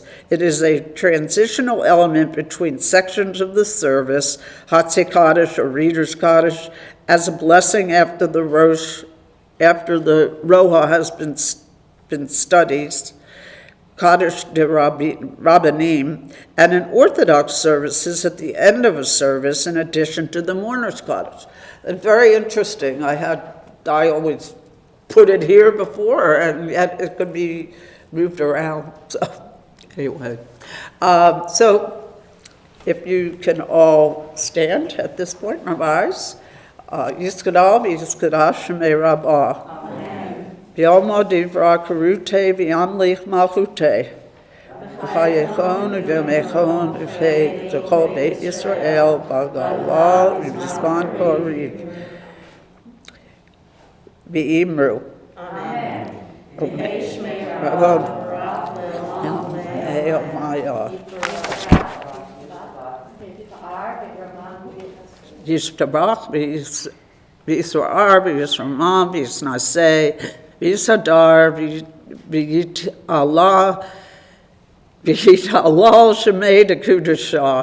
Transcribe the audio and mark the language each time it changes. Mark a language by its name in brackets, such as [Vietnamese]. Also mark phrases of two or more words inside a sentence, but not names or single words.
[English] It is a transitional element between sections of the service, Hatzi Kaddish or Reader's Kaddish, as a blessing after the Roha has been studied, Kaddish de Rabbanim, and in Orthodox services at the end of a service in addition to the mourner's Kaddish. And very interesting. I always put it here before, and yet it could be moved around. So anyway, so if you can all stand at this point, Rabbis. [Aramaic] יתגדל ויתקדש שמה רבא. בעלמא די ברא כרעותה וימליך מלכותה. בחייכון וביומיכון ובחיי דכל בית ישראל בעגלא ובזמן קריב. V'imru. Amen. ישתבח ויתפאר ויתרומם ויתנשא ויתהדר ויתעלה שמה דקודשא.